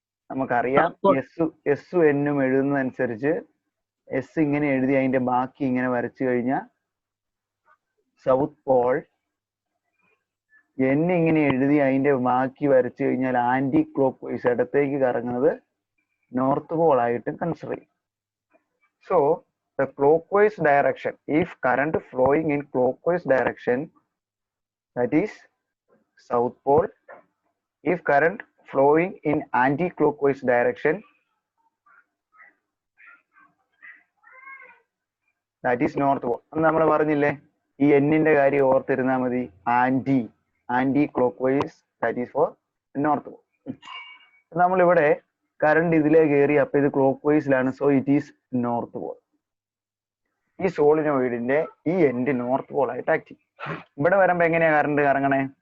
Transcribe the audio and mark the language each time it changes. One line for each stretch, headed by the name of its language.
Malayalam: നമുക്കറിയാം എസ് എന്നും എഴുതുന്നതനുസരിച്ച് എസ് ഇങ്ങനെ എഴുതി അതിന്റെ ബാക്കി ഇങ്ങനെ വരച്ചു കഴിഞ്ഞാൽ സൗത്ത് പോൾ, എൻ ഇങ്ങനെ എഴുതി അതിന്റെ ബാക്കി വരച്ചു കഴിഞ്ഞാൽ ആന്റി ക്ലോക്ക് വൈസ് ഇടത്തേക്ക് കറങ്ങുന്നത് നോർത്ത് പോൾ ആയിട്ട് കൺസിഡർ ചെയ്യും.
English: So the clockwise direction, if current flowing in clockwise direction, that is south pole. If current flowing in anti-clockwise direction, that is north pole.
Malayalam: നമ്മൾ പറഞ്ഞില്ലേ, ഈ എന്നിന്റെ കാര്യം ഓർത്തിരുന്നാൽ മതി.
English: Anti clockwise, that is for north pole.
Malayalam: നമ്മളിവിടെ current ഇതിലേ കയറി, അപ്പൊ ഇത് clock വൈസിലാണ്,
English: So it is north pole.
Malayalam: ഈ സോളിനോയിഡിന്റെ ഈ എൻഡ് നോർത്ത് പോൾ ആയിട്ട് ആക്ട് ചെയ്യും. ഇവിടെ വരുമ്പോ എങ്ങനെയാ കറണ്ട് കറങ്ങണേ?